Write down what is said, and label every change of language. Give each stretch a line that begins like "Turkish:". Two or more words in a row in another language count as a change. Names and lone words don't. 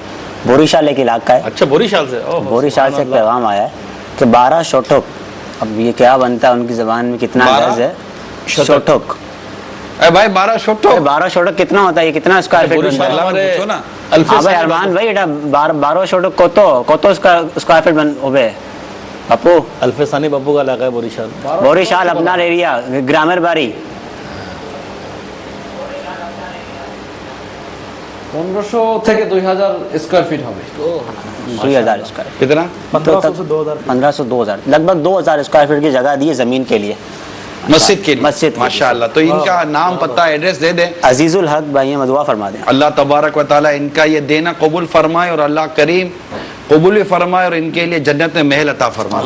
Urdu: بوریشال ایک علاقہ ہے, اچھا بوریشال سے, بوریشال سے ایک پیغام آیا ہے کہ 12 شوٹک, اب یہ کیا بنتا ہے ان کی زبان میں, کتنا گز ہے شوٹک؟ اے بھائی 12 شوٹک, 12 شوٹک کتنا ہوتا ہے, یہ کتنا اسکوائر فٹ بنتا ہے؟ پوچھو نا. ہاں بھائی ارمان بھائی,
Bangla: এটা 12 شوٹک কত স্কয়ার ফিট হবে বাপু?
Urdu: الفسانی বাপু کا علاقہ ہے بوریشال.
Bangla: বরিশাল আপনার এরিয়া, গ্রামের বাড়ি 1500 থেকে 2000 স্কয়ার ফিট হবে.
Urdu: 2000 اسکوائر, کتنا؟ 1500 سے 2000, लगभग 2000 اسکوائر فٹ کی جگہ دی ہے زمین کے لیے, مسجد کے لیے. مسجد کے لیے. ماشاءاللہ. تو ان کا نام پتہ ایڈریس دے دیں. عزیز الحق بھائی ہیں, دعا فرما دیں. اللہ تبارک و تعالیٰ ان کا یہ دینا قبول فرمائے, اور اللہ کریم قبول بھی فرمائے, اور ان کے لیے جنت میں محل عطا فرمائے.